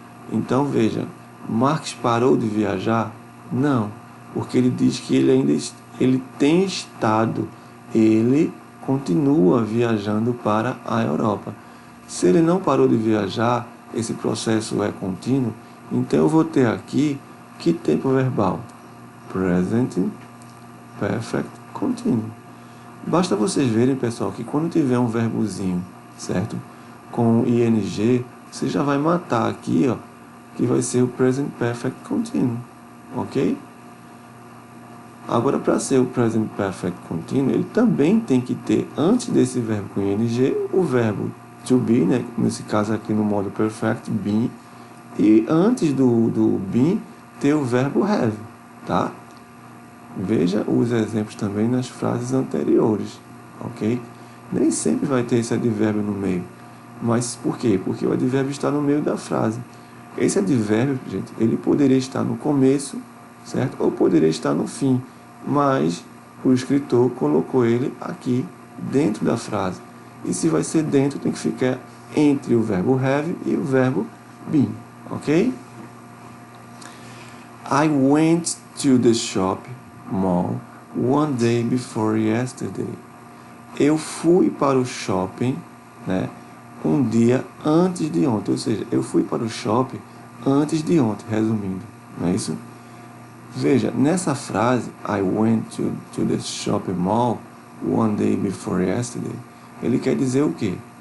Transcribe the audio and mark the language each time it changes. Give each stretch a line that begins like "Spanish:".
Portuguese: Então veja, Marx parou de viajar? Não, porque ele diz que ele tem estado, ele continua viajando para a Europa. Se ele não parou de viajar, esse processo é contínuo, então eu vou ter aqui que tempo verbal?
English: Present Perfect Continuous.
Portuguese: Basta vocês verem, pessoal, que quando tiver um verbozinho, certo? Com ing, você já vai matar aqui, ó, que vai ser o Present Perfect Continuous, ok? Agora, para ser o Present Perfect Continuous, ele também tem que ter, antes desse verbo com ing, o verbo to be, né? Nesse caso aqui no modo perfect, been, e antes do been, ter o verbo have, tá? Veja os exemplos também nas frases anteriores, ok? Nem sempre vai ter esse advérbio no meio. Mas por quê? Porque o advérbio está no meio da frase. Esse advérbio, gente, ele poderia estar no começo, certo? Ou poderia estar no fim. Mas o escritor colocou ele aqui dentro da frase. E se vai ser dentro, tem que ficar entre o verbo have e o verbo been, ok?
English: I went to the shop mall one day before yesterday.
Portuguese: Eu fui para o shopping, né, um dia antes de ontem. Ou seja, eu fui para o shopping antes de ontem, resumindo. Não é isso? Veja, nessa frase,
English: I went to the shopping mall one day before yesterday,
Portuguese: ele quer dizer o quê?